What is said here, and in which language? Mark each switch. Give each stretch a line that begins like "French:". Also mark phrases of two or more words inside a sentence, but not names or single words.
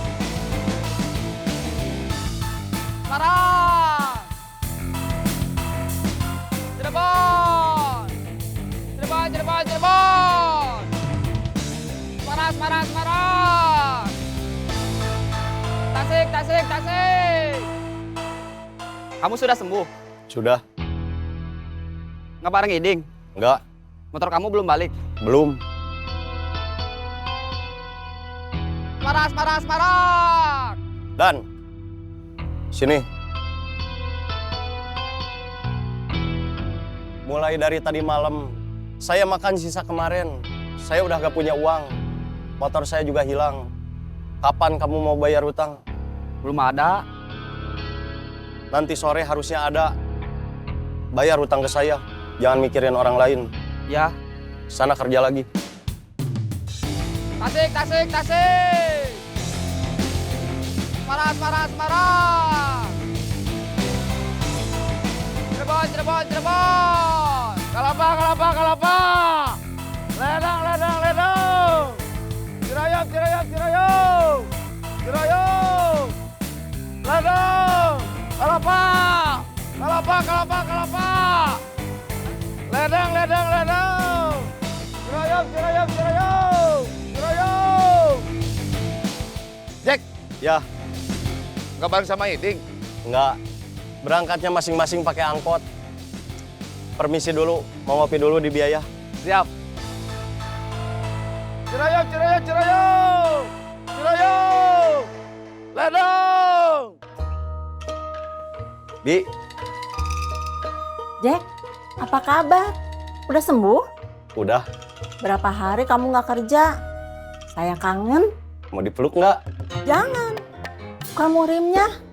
Indonesian: Semarang. Cirebon. Cirebon, Cirebon, Cirebon. Semarang, Semarang, Semarang. Tasik, Tasik, Tasik. Kamu sudah sembuh? Sudah. Nggak bareng Iding? Enggak. Motor kamu belum balik? Belum. Semarang, Semarang, Semarang. Dan sini. Mulai dari tadi malam, saya makan sisa kemarin. Saya udah gak punya uang. Motor saya juga hilang. Kapan kamu mau bayar utang? Belum ada. Nanti sore harusnya ada. Bayar utang ke saya. Jangan mikirin orang lain. Ya. Sana kerja lagi. Tasik, Tasik, Tasik. Semarang, Semarang, Semarang. Cirebon, Cirebon, Cirebon. Kalapa, Kalapa, Kalapa. Ledang, Ledang, Ledang. Cirayam, Cirayam, Cirayam. Cirayam. Ledang. Kalapa. Kalapa, Kalapa, Kalapa. Ledang, Ledang, Ledang. Cirayam, Cirayam, Cirayam. Cirayam. Jack, Ya, nggak bareng sama Iding? enggak. Berangkatnya masing-masing pakai angkot. Permisi dulu, mau ngopi dulu di biaya. Siap. Cirayam, Cirayam, Cirayam. Cirayam. Ledang. Bi, Jack, apa kabar? Udah sembuh? udah. Berapa hari kamu nggak kerja? Saya kangen. Mau dipeluk nggak? Jangan. Kamu rimnya.